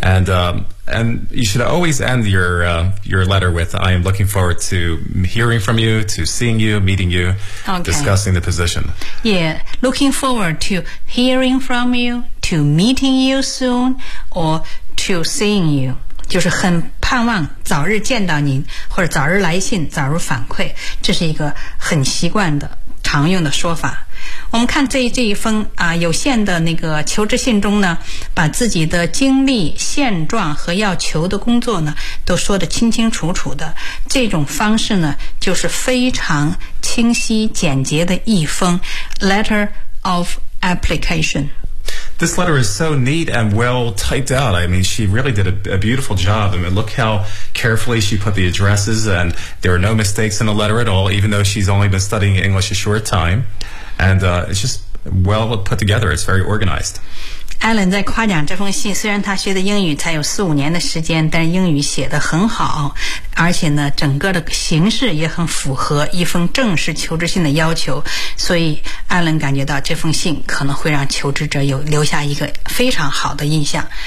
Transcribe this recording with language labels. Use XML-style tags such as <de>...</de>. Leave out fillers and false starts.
<en>And you should always end your letter with, I am looking forward to hearing from you, to seeing you, meeting you, discussing the position. Yeah, looking forward to hearing from you, to meeting you soon, or to seeing you.</en> <zh>就是很盼望早日见到您，或者早日来信，早日反馈。这是一个很习惯的常用的说法。我们看这一封啊有限的那个求职信中呢，把自己的经历、现状和要求的工作呢都说得清清楚楚的。这种方式呢就是非常清晰简洁的一封 letter of application。</zh> <en>This letter is so neat and well typed out. I mean, she really did a beautiful job. I mean, look how carefully she put the addresses, and there are no mistakes in the letter at all, even though she's only been studying English a short time. And it's just well put together. It's very organized.</en> <zh>Alan 在夸奖这封信，虽然他学的英语才有四五年的时间，但是英语写得很好，而且呢，整个的形式也很符合一封正式求职信的要求，所以 Alan 感觉到这封信可能会让求职者有留下一个非常好的印象。</zh>